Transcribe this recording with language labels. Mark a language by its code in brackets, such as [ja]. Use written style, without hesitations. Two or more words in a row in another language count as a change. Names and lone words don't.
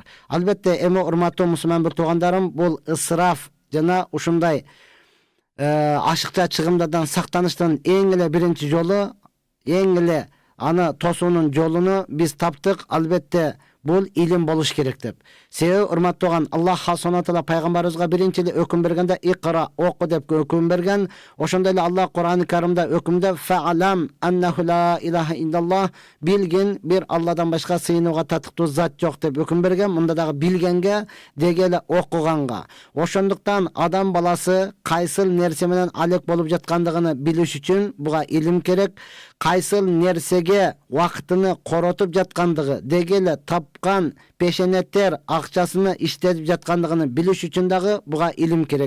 [ky] Албетте эми урматтуу мусулман бир туугандарым, бул ысыраф жана ушундай ашыкча чыгымдардан сактаныштын эң эле биринчи жолу, эң эле аны тосуунун жолуну биз таптык. Албетте бул илим болуш керек деп. Себеби урматтууган Аллах [ar] سبحانه وتعالى [ky] пайгамбарыбызга биринчи эле өкүм бергенде икра, оку деп өкүм берген. Ошондой эле Аллах Кур'ан-ы Каримде өкүмдө [ar] فاعلم أنه لا إله إلا الله, [ky] билгин бир Алладан башка сыйынууга татыктуу зат жок деп өкүм берген. Мында дагы билгенге дегеле окуганга. Ошондуктан адам баласы кайсыл нерсе менен алек болуп жаткандыгын билиш үчүн буга илим керек. Кайсыл нерсеге вакытыны коротуп жаткандыгы, дегеле тапкан пешенеттер акчасыны иштетип жаткандыгын билиш үчүн дагы буга илим керек.